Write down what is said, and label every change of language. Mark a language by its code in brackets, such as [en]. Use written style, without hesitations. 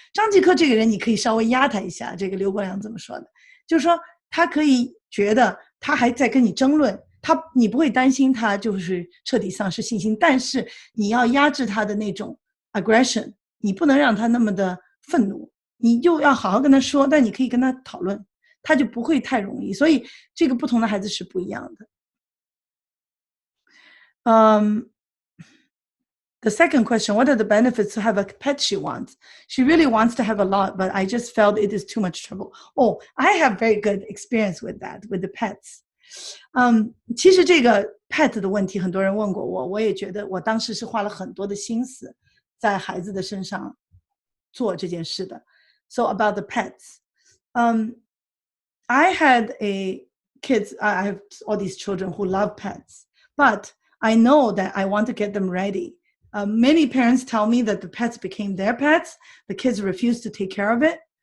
[zh] 张继科这个人你可以稍微压他一下，这个刘国梁怎么说的，就是说他可以觉得他还在跟你争论，你不会担心他就是彻底丧失信心，但是你要压制他的那种 aggression， 你不能让他那么的愤怒，你就要好好跟他说，但你可以跟他讨论，他就不会太容易，所以这个不同的孩子是不一样的。 [en] The second question, what are the benefits to have a pet she wants? She really wants to have a lot, but I just felt it is too much trouble. Oh, I have very good experience with that, with the pets. [zh] 其实这个 pet 的问题很多人问过我，我也觉得我当时是花了很多的心思在孩子的身上做这件事的。 [en] So about the pets, I had kids, I have all these children who love pets, but I know that I want to get them ready. Many parents tell me that the pets became their pets. The kids refused to take care of it.